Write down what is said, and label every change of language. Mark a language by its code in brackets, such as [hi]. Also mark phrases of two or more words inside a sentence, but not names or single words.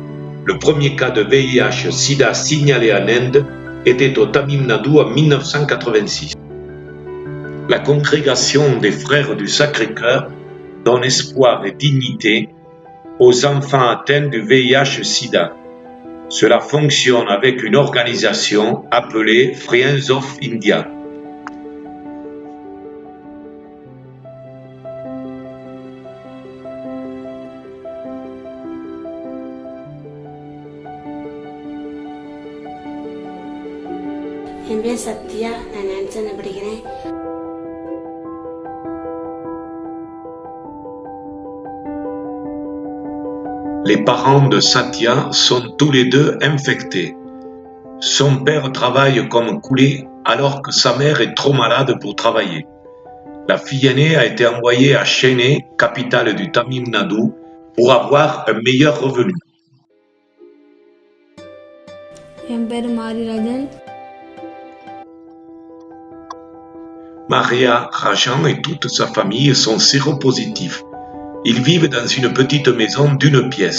[fr] Le premier cas de VIH-Sida signalé en Inde était au Tamil Nadu en 1986. La congrégation des Frères du Sacré-Cœur donne espoir et dignité aux enfants atteints du VIH-Sida. Cela fonctionne avec une organisation appelée Friends of India. [ta] என் பேர் சத்யா, நான் 9th படிக்கிறேன். [fr] Les parents de Satya sont tous les deux infectés. Son père travaille comme coulé alors que sa mère est trop malade pour travailler. La fille aînée a été envoyée à Chennai, capitale du Tamil Nadu, pour avoir un meilleur revenu. [ta] என் பேர் மாரிராஜன். [fr] Maria Rajan et toute sa famille sont séropositifs. Ils vivent dans une petite maison d'une pièce.